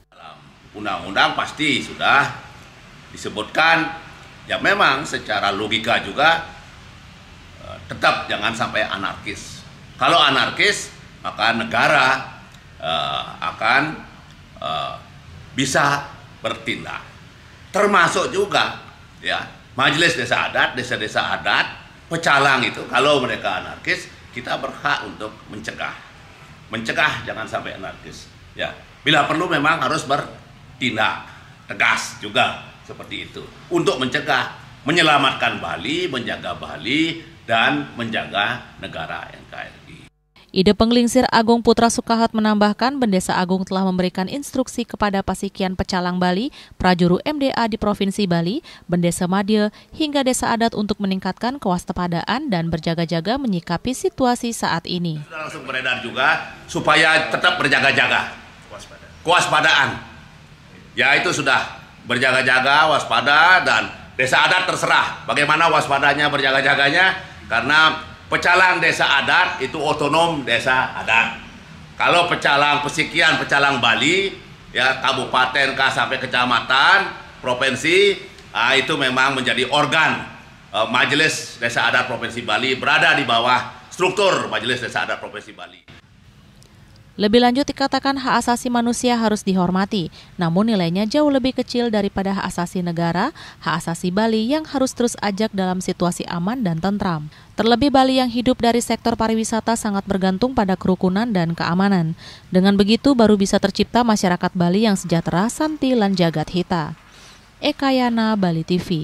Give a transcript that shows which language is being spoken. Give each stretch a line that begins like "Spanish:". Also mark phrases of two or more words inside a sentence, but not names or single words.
Indonesian: Dalam undang-undang pasti sudah disebutkan, ya memang secara logika juga tetap jangan sampai anarkis. Kalau anarkis, maka negara akan bisa bertindak. Termasuk juga ya Majelis Desa Adat, desa-desa adat, pecalang itu kalau mereka anarkis, kita berhak untuk mencegah. Mencegah jangan sampai anarkis. Ya, bila perlu memang harus bertindak tegas juga seperti itu untuk mencegah, menyelamatkan Bali, menjaga Bali dan menjaga negara NKRI. Ide Penglingsir Agung Putra Sukahet menambahkan Bendesa Agung telah memberikan instruksi kepada Pasikian Pecalang Bali, Prajuru MDA di Provinsi Bali, Bendesa Madya, hingga desa adat untuk meningkatkan kewaspadaan dan berjaga-jaga menyikapi situasi saat ini. Sudah langsung beredar juga supaya tetap berjaga-jaga, kewaspadaan. Ya itu sudah berjaga-jaga, waspada, dan desa adat terserah bagaimana waspadanya, berjaga-jaganya, karena pecalang desa adat itu otonom desa adat. Kalau pecalang Pasikian Pecalang Bali, ya kabupaten sampai kecamatan, provinsi, itu memang menjadi organ Majelis Desa Adat Provinsi Bali, berada di bawah struktur Majelis Desa Adat Provinsi Bali. Lebih lanjut dikatakan hak asasi manusia harus dihormati, namun nilainya jauh lebih kecil daripada hak asasi negara, hak asasi Bali yang harus terus ajak dalam situasi aman dan tentram. Terlebih Bali yang hidup dari sektor pariwisata sangat bergantung pada kerukunan dan keamanan. Dengan begitu baru bisa tercipta masyarakat Bali yang sejahtera,
Balinese: santi, lan jagat hita.
Indonesian: Eka Yana, Bali TV.